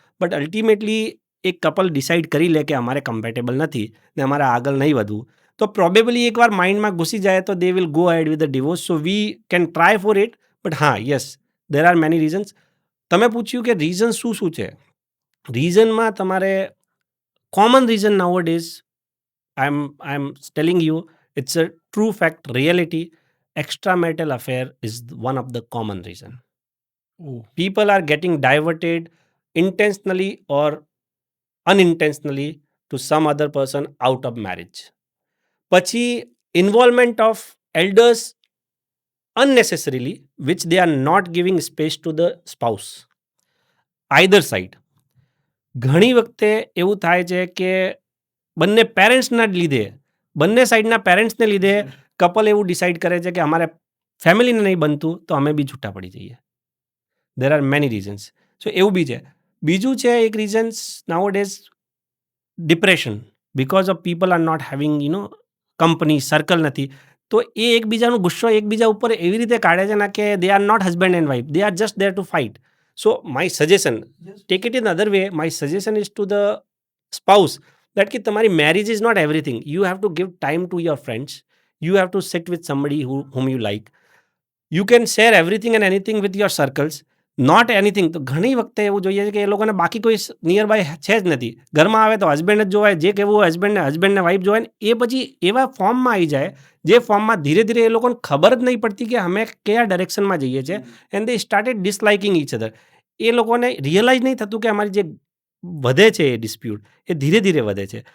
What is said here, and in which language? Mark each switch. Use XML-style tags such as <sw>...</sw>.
<gu>But ultimately એક couple decide કરી લે કે અમારે કમ્પેટેબલ નથી ને અમારે આગળ નહીં વધવું, તો પ્રોબેબલી એકવાર માઇન્ડમાં ઘૂસી જાય તો</gu> <en>They will go head with the divorce. So we can try for it. But હા, yes, there are many reasons.</en> <gu>તમે પૂછ્યું કે રીઝન શું શું છે. રીઝનમાં તમારે common reason</gu> <en>Now days I am telling you, it's a true fact, reality. Extramarital affair is one of the common reason. People are getting diverted intentionally or unintentionally to some other person out of marriage. પછી involvement of elders unnecessarily, which they are not giving space to the spouse. Either side.</en> <gu>ઘણી વખતે એવું થાય છે કે બંને પેરેન્ટ્સના જ લીધે, બંને સાઈડના પેરેન્ટ્સને લીધે કપલ એવું ડિસાઇડ કરે છે કે અમારે ફેમિલીને નહીં બનતું તો અમે બી છૂટા પડી જઈએ.</gu> <en>There are many reasons.</en> <gu>સો એવું બી છે. બીજું છે એક</gu> <en>Reasons now days depression, because of people are not having company, circle નથી.</en> <gu>તો એ એકબીજાનો ગુસ્સો એકબીજા ઉપર એવી રીતે કાઢે છે ને કે</gu> <en>They are not husband and wife, they are just there to fight. So my suggestion, take it in other way, my suggestion is to the spouse that</en> <gu>કે તમારી</gu> <en>Marriage is not everything. You have to give time to your friends. You have to sit with somebody whom you like. You can share everything and anything with your circles. Not anything.</en> <gu>તો ઘણી વખતે એવું જોઈએ છે કે એ લોકોને બાકી કોઈ નિયર બાય છે જ નથી. ઘરમાં આવે તો હસબન્ડ જ જોવાય, જે કહેવું હોય હસબન્ડને વાઈફ જોવાય ને એ પછી એવા ફોર્મમાં આવી જાય જે ફોર્મમાં ધીરે ધીરે એ લોકોને ખબર જ નહીં પડતી કે અમે કયા ડાયરેક્શનમાં જઈએ છીએ.</gu> <en>And they started disliking each other.</en> <gu>એ લોકોને રિયલાઇઝ નહીં થતું કે અમારી જે વધે છે એ ડિસ્પ્યુટ એ ધીરે ધીરે વધે છે.</gu>